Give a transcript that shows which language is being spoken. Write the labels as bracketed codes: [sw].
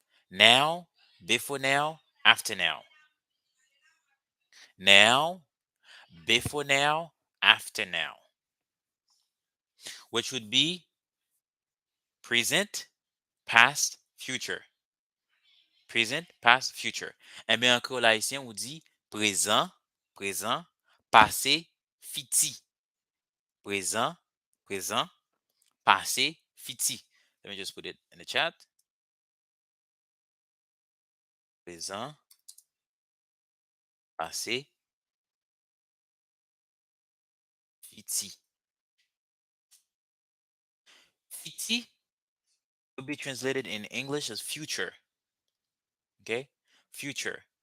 [en] Now, before now, after now. Now, before now, after now. Which would be present, past, future. Present, past, future. [fr] Eh bien, en créole haïtien, on dit présent, présent, passé, fiti. Présent, présent, passé, fiti. [en] Let me just put it in the chat. [fr] Présent, passé, fiti. [en] Fiti would be translated in English as future. Okay? Future.